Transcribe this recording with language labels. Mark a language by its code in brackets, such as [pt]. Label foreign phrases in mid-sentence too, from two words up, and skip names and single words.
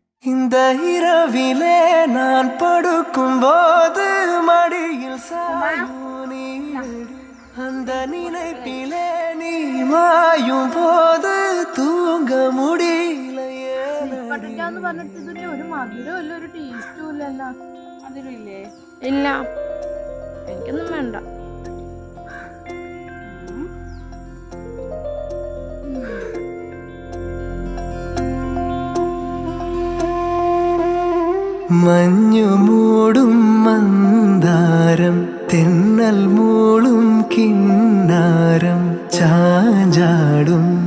[ta] இந்த இரவிலே நான் படுக்கும் போது மடியில் சாயும் நீ அந்த நினைப்பிலே நீ மாயும் போது தூங்க முடியலையே [ml] പറഞ്ഞിട്ട് ഒരു മധുരമില്ല ഒരു ടേസ്റ്റും ഇല്ലല്ലോ. മധുരമില്ലേ? ഇല്ല, എനിക്കൊന്നും വേണ്ട. മഞ്ഞു മൂടും മന്ദാരം തെന്നൽ മൂളും കിന്നാരം ചാഞ്ചാടും